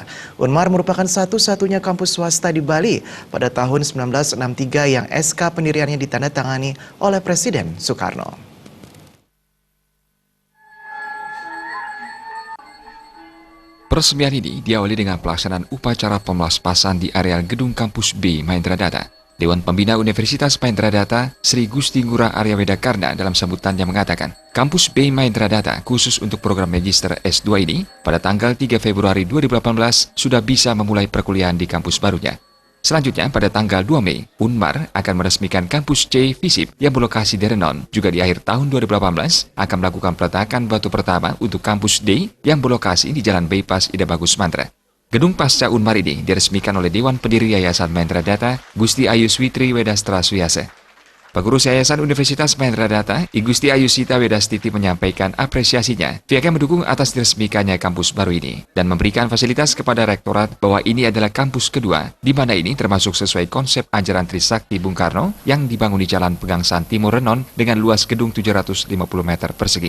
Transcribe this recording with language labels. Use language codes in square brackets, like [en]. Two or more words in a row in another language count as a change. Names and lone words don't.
[id] Unmar merupakan satu-satunya kampus swasta di Bali pada tahun 1963 yang SK pendiriannya ditandatangani oleh Presiden Soekarno. Peresmian ini diawali dengan pelaksanaan upacara pemelaspasan di areal gedung kampus B Mahendra Data. Dewan Pembina Universitas Mahendra Data, Sri Gusti Ngurah Arya Wedakarna dalam sambutannya mengatakan, kampus B Mahendra Data khusus untuk program Magister S2 ini pada tanggal 3 Februari 2018 sudah bisa memulai perkuliahan di kampus barunya. Selanjutnya, pada tanggal 2 Mei, Unmar akan meresmikan kampus C Visip yang berlokasi di Renon. Juga di akhir tahun 2018 akan melakukan peletakan batu pertama untuk kampus D yang berlokasi di Jalan Bypass Ida Bagus Mantra. Gedung pasca Unmar ini diresmikan oleh Dewan Pendiri Yayasan Mahendra Data, Gusti Ayuswitri Wedastra Suyase. Pengurus Yayasan Universitas Mahendra Data, I Gusti Ayusita Wedastiti menyampaikan apresiasinya. Pihaknya mendukung atas diresmikannya kampus baru ini dan memberikan fasilitas kepada rektorat bahwa ini adalah kampus kedua, di mana ini termasuk sesuai konsep ajaran Trisakti Bung Karno yang dibangun di Jalan Pegangsaan Timur Renon dengan luas gedung 750 meter persegi.